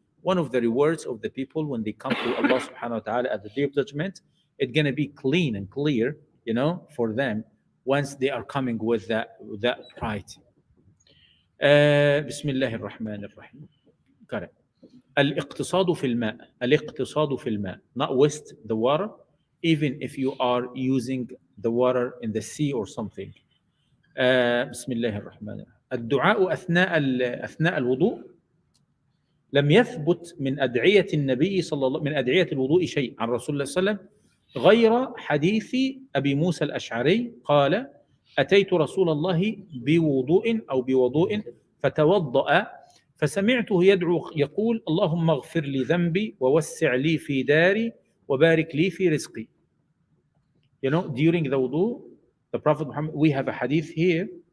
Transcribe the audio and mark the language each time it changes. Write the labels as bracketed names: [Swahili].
[English] One of the rewards of the people when they come to Allah subhanahu wa ta'ala at the day of judgment, it's going to be clean and clear, for them once they are coming with that pride. [Arabic] بسم الله الرحمن الرحيم. [English] Got it. [Arabic] الاقتصاد في الماء. الاقتصاد في الماء. [English] Not waste the water, even if you are using the water in the sea or something. [Arabic] بسم الله الرحمن الرحيم. الدعاء أثناء الوضوء لم يثبت من أدعية النبي صلى الله من أدعية الوضوء شيء عن رسول الله صلى الله عليه وسلم غير حديث أبي موسى الأشعري قال أتيت رسول الله بوضوء فتوضأ فسمعته يدعو يقول اللهم اغفر لي ذنبي ووسع لي في داري وبارك لي في رزقي. [English] During the wudu, the Prophet Muhammad, we have a hadith here.